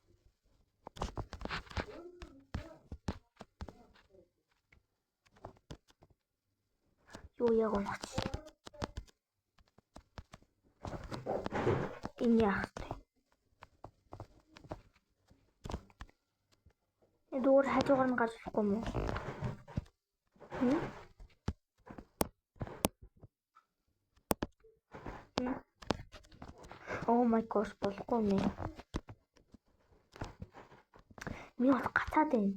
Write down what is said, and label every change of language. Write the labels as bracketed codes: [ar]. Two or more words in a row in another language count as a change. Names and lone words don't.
[mn] Юу яг онооч. Энэ яах вэ? Эдгээр хажуугаар нь гарч ирэхгүй юм уу? [en] Oh my gosh [mn] болохгүй нэ. Ми бол гацаад байна.